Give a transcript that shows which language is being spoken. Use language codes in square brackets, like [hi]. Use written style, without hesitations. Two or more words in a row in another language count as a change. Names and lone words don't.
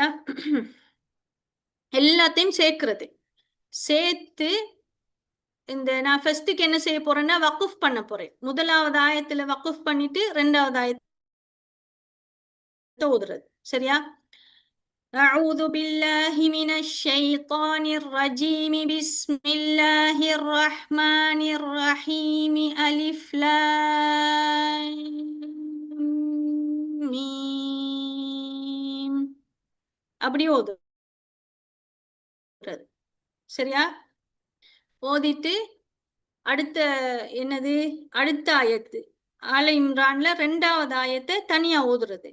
[ta] எல்லாத்தையும் சேர்க்கிறது. சேர்த்து இந்த நான் ஃபர்ஸ்ட்டுக்கு என்ன செய்ய போறேன்னா வக்குஃப் பண்ண போறேன். முதலாவது ஆயத்துல வக்குஃப் பண்ணிட்டு 2வது ஆயத்தை ஓதுறது. சரியா? [ar] أعوذ بالله من الشيطان الرجيم بسم الله الرحمن الرحيم ألف لام மீம் [ta] அப்படி ஓதுறது. சரியா? ஓதிட்டு அடுத்த என்னது அடுத்த ஆயத்து ஆல இம்ரான்ல 2வது ஆயத்தை தனியா ஓதுறது.